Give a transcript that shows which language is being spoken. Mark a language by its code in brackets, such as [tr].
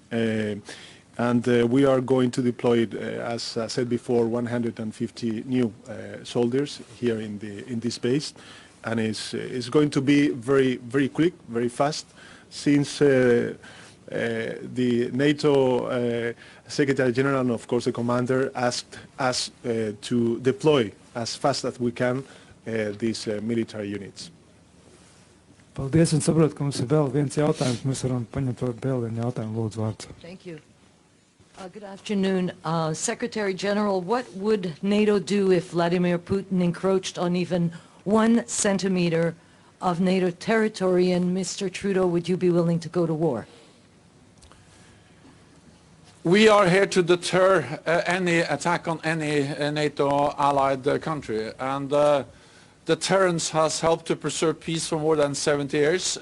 [en] And we are going to deploy, as I said before, 150 new soldiers here in this base, and it's going to be very quick, very fast, since the NATO Secretary General and of course the commander asked us to deploy as fast as we can these military units. [lv] Paldies, un saprotu, ka mums ir vēl viens jautājums. Mēs varam paņemt vēl vienu jautājumu. Lūdzu, vārds. [en] Thank you. Good afternoon. Secretary General, what would NATO do if Vladimir Putin encroached on even 1 centimeter of NATO territory? And Mr. Trudeau, would you be willing to go to war? We are here to deter any attack on any NATO allied country, and deterrence has helped to preserve peace for more than 70 years.